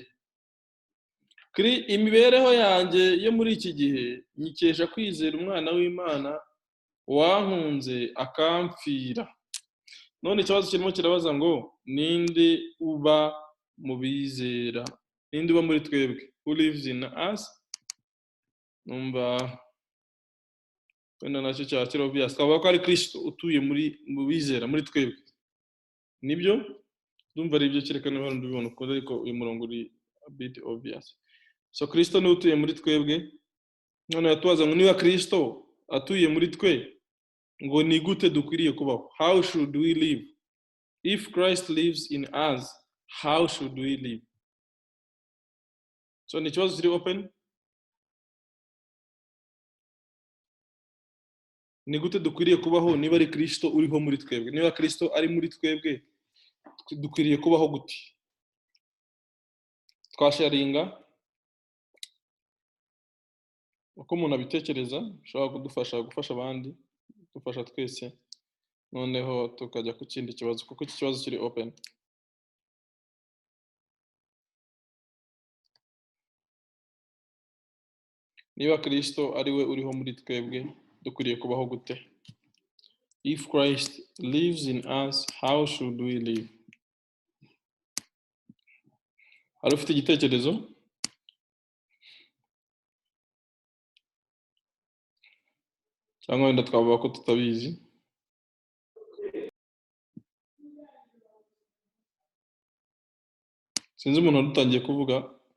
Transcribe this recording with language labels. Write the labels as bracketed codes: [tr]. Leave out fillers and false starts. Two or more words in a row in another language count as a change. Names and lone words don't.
[rw] Imibereho yanjye yo muri iki gihe nyikesha kwizera umwana w'Imana wankunze akampfira. None ikibazo kirimo kirabaza ngo ninde uba mu bizera, ninde uba muri twebwe, [en] who lives in us. [rw] Numva wenda nacyo cyakira obvious, twavuga ko ari Kristo utuye mu bizera muri twebwe. Nibyo ndumva ari ibyo cyerekana hano ndibona ko ariko uyu murongo uri [en] a bit obvious. [rw] So Kristo ni utuye muri twebwe. None yatubaza ngo niba Kristo atuye muri twe, ngo ni gute dukwiriye kubaho, [en] how should we live? If Christ lives in us, how should we live? [rw] So ni kibazo kiri open. Ni gute dukwiriye kubaho niba ari Kristo uriho muri twebwe? Niba Kristo ari muri twebwe, dukwiriye kubaho gute? Twasharinga uko umuntu abitekereza, ushobora gufasha abandi, dufasha twese, noneho tukajya ku kindi kibazo kuko iki kibazo kiri open. Niba Kristo ari we uriho muri twebwe, dukwiriye kubaho gute? [en] If Christ lives in us, how should we live? [rw] Hari ufite igitekerezo? Cyangwa wenda twavuga ko tutabizi? Sinzi umuntu wadutangiye kuvuga.